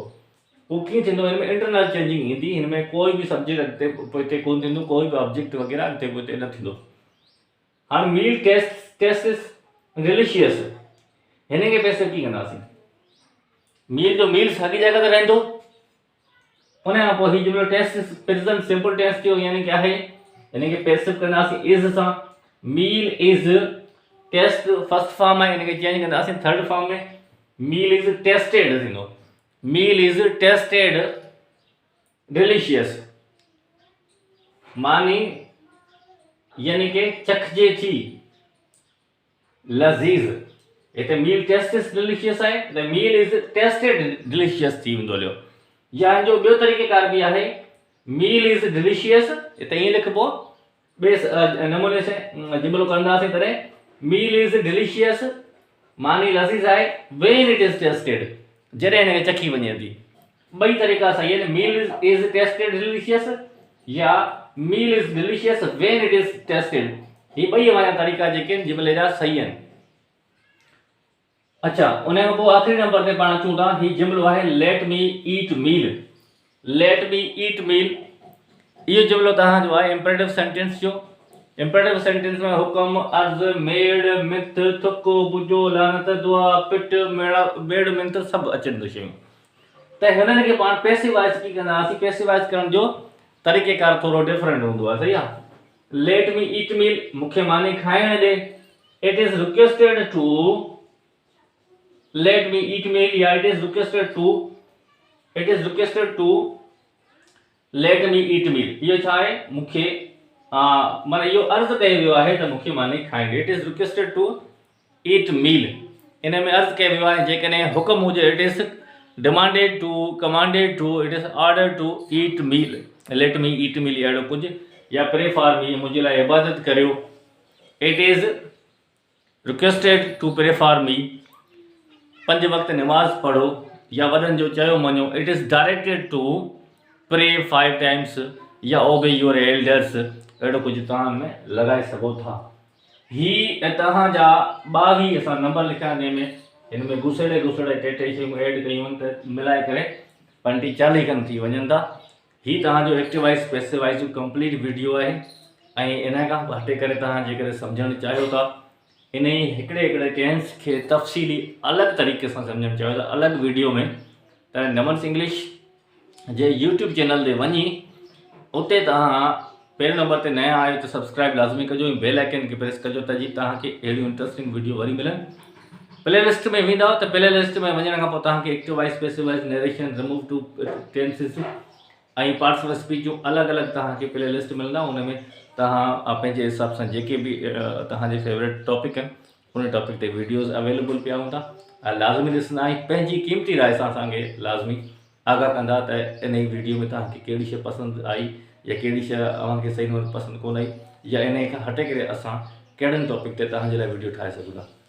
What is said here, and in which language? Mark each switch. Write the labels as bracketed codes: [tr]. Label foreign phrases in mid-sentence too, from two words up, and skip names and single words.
[sd] पोइ कीअं थींदो, हिन में [en] internal changing [sd] ईंदी, हिन में कोई बि सब्जेक्ट अॻिते पोइते कोन थींदो, कोई बि ऑब्जेक्ट वग़ैरह अॻिते पोइते न थींदो। हाणे [en] meal taste delicious, [sd] हिन खे पैसिव कीअं कंदासीं? मील जो मील साॻी जॻह ते रहंदो, उन खां पोइ ही जुमिलो [en] taste present simple tense [sd] जो यानी कि आहे, हिन खे पैसिव कंदासीं इज़ सां। [en] meal is taste first form [sd] आहे, हिन खे चेंज कंदासीं [en] third form [sd] में, [en] meal is tested [sd] थींदो, [en] meal is tested delicious, [sd] मानी यानी कि चखजे थी लज़ीज़। हिते [en] meal taste delicious [sd] आहे, त [en] meal is tested delicious [sd] थी वेंदो हलियो। या हिन जो ॿियो तरीक़ेकार बि आहे, [en] meal is delicious, [sd] हिते ईअं लिखिबो, ॿिए नमूने से जुमिलो कंदासीं तॾहिं [en] meal is delicious [sd] मानी लज़ीज़ आहे, [en] when it is tested, [sd] जॾहिं हिन खे चखी वञे थी। ॿई तरीक़ा सही आहिनि, [en] meal is tested delicious [sd] या [en] meal is delicious when it is tested, [sd] ही ॿई वारा तरीक़ा जेके आहिनि जुमिले जा सही आहिनि। अच्छा, उन खां पोइ आख़िरी नंबर ते पाण अचूं था, ही जुमिलो आहे [en] let me eat meal, let me eat meal. [sd] इहो जुमिलो तव्हांजो आहे [en] imperative sentence [sd] जो। [en] imperative sentence [sd] में हुकम, अर्ज़, मेड, मिथ, थुक, बुजो, लानत, दुआ, पिट, मेड़, मिंथ सभु अचनि थियूं शयूं। त हिननि खे पाण पैसिवाइज़ कीअं कंदासीं? पैसिवाइज़ करण जो तरीक़ेकार थोरो डिफरेंट हूंदो आहे, सही आहे। [en] let me eat meal, [sd] मूंखे मानी खाइण ॾे। [en] it is requested to let me eat meal, या it is requested to let me eat meal। [sd] ये छा आहे? मूंखे माना इहो अर्ज़ु कयो वियो आहे त मूंखे माने खाईंदे। [en] it is requested to eat meal. [sd] इन में अर्ज़ु कयो वियो आहे जेकॾहिं हुकुम हुजे [en] it is demanded to commanded to it is order to eat meal, let me eat meal [sd] अहिड़ो कुझु, या [en] pray for me [sd] मुंहिंजे लाइ इबादत करियो। [en] it is requested to pray for me, [sd] 5 वक़्त नमाज़ पढ़ो या वॾनि जो चयो मञो। [en] it is directed to pray 5 times या obey your elders, [sd] अहिड़ो कुझु तव्हां में लॻाए सघो था। ही तव्हांजा 22 असां नंबर लिखिया हिन में घुसड़े टे शयूं ऐड कयूं आहिनि त मिलाए करे 35-40 खनि थी वञनि था। ही तव्हांजो [en] active voice passive voice [sd] जो [en] complete video [sd] आहे ऐं इन खां हटे करे तव्हां जेकॾहिं सम्झणु चाहियो था इन ई हिकिड़े टेंस खे तफ़सीली अलॻि तरीक़े सां सम्झणु चाहियो था अलॻि वीडियो में, त नमन्स इंग्लिश जे यूट्यूब चैनल ते वञी उते तव्हां पहिरें नंबर ते नया आहियो त सब्सक्राइब लाज़मी कजो ऐं [en] bell icon [sd] खे प्रेस कजो त जी तव्हांखे अहिड़ियूं [en] interesting video [sd] वरी मिलनि। [en] play list [sd] में वेंदव त [en] play list [sd] में वञण खां पोइ तव्हांखे [en] active voice passive voice narration remove to tenses [sd] ऐं [en] parts of speech [sd] जूं अलॻि तव्हांखे प्ले लिस्ट मिलंदा। उन में तव्हां पंहिंजे हिसाब सां जेके बि तव्हांजे [en] favorite topic [sd] आहिनि उन टॉपिक ते [en] videos available [sd] पिया हूंदा। लाज़मी ॾिसंदा ऐं पंहिंजी क़ीमती राय सां असांखे लाज़मी आगाह कंदा त इन ई वीडियो में तव्हांखे कहिड़ी शइ पसंदि आई या कहिड़ी शइ अव्हांखे सही नमूने पसंदि कोन आई या इन खां हटे करे असां कहिड़नि टॉपिक ते तव्हांजे लाइ वीडियो ठाहे सघूं था।